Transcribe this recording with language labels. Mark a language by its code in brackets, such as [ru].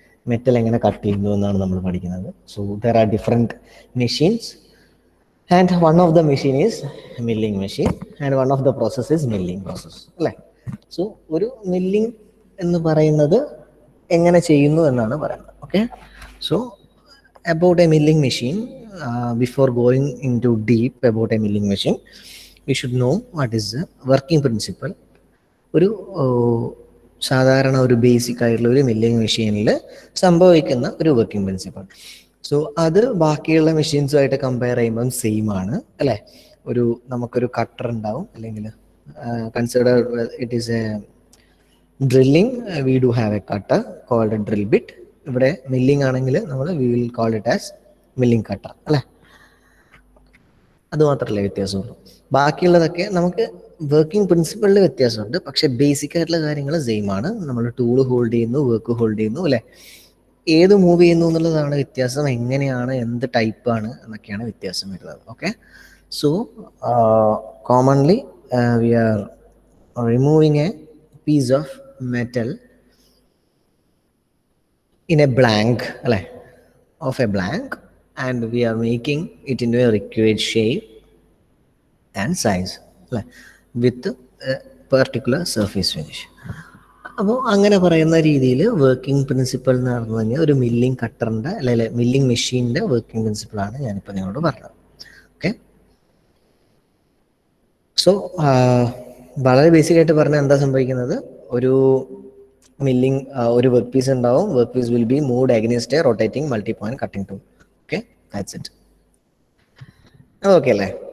[ml] Metal എങ്ങനെ cut ചെയ്യുന്നു എന്നാണ് നമ്മൾ പഠിക്കുന്നത്. [en] So there are different machines and one of the machine is milling machine and one of the process is milling process അല്ലേ. [ml] So ഒരു milling എന്ന് പറയുന്നത് എങ്ങനെ ചെയ്യുന്നു എന്നാണ് പറയുന്നത്. [en] Okay, so about a milling machine, before going into deep about a milling machine, we should know what is the working principle. [ml] ഒരു സാധാരണ ഒരു ബേസിക് ആയിട്ടുള്ള ഒരു മില്ലിംഗ് മെഷീനിൽ സംഭവിക്കുന്ന ഒരു വർക്കിംഗ് പ്രിൻസിപ്പിൾ. സോ അത് ബാക്കിയുള്ള മെഷീൻസുമായിട്ട് കമ്പയർ ചെയ്യുമ്പം സെയിം ആണ് അല്ലേ. ഒരു നമുക്കൊരു കട്ടർ ഉണ്ടാവും, അല്ലെങ്കിൽ [en] Consider it is a drilling, we do have a cutter called a drill bit. [ml] ഇവിടെ മില്ലിംഗ് ആണെങ്കിൽ നമ്മൾ [en] we will call it as [ml] milling cutter അല്ലേ. അതുമാത്രമല്ലേ വ്യത്യാസമുള്ളൂ. ബാക്കിയുള്ളതൊക്കെ നമുക്ക് വർക്കിംഗ് പ്രിൻസിപ്പിളിൽ വ്യത്യാസമുണ്ട്, പക്ഷെ ബേസിക് ആയിട്ടുള്ള കാര്യങ്ങൾ സെയിം ആണ്. നമ്മൾ ടൂൾ ഹോൾഡ് ചെയ്യുന്നു, വർക്ക് ഹോൾഡ് ചെയ്യുന്നു അല്ലേ. ഏത് മൂവ് ചെയ്യുന്നു എന്നുള്ളതാണ് വ്യത്യാസം. എങ്ങനെയാണ്, എന്ത് ടൈപ്പാണ് എന്നൊക്കെയാണ് വ്യത്യാസം വരുന്നത്. [en] Okay, so commonly we are removing a piece of metal in a blank of a blank, and we are making it into a required shape and size with a particular surface finish. [ml] അപ്പോൾ അങ്ങനെ പറയുന്ന രീതിയിൽ working principle എന്ന് പറഞ്ഞു കഴിഞ്ഞാൽ ഒരു milling കട്ടറിൻ്റെ അല്ലെങ്കിൽ milling മെഷീൻ്റെ വർക്കിംഗ് പ്രിൻസിപ്പിളാണ് ഞാനിപ്പോൾ നിങ്ങളോട് പറഞ്ഞത്. ഓക്കെ, സോ വളരെ ബേസിക് ആയിട്ട് പറഞ്ഞാൽ എന്താ സംഭവിക്കുന്നത്? ഒരു മില്ലിംഗ് ഒരു വർക്ക് പീസ് ഉണ്ടാവും. [en] Work piece will be moved against a rotating multi point cutting tool. Okay, that's it. Okay അല്ലേ.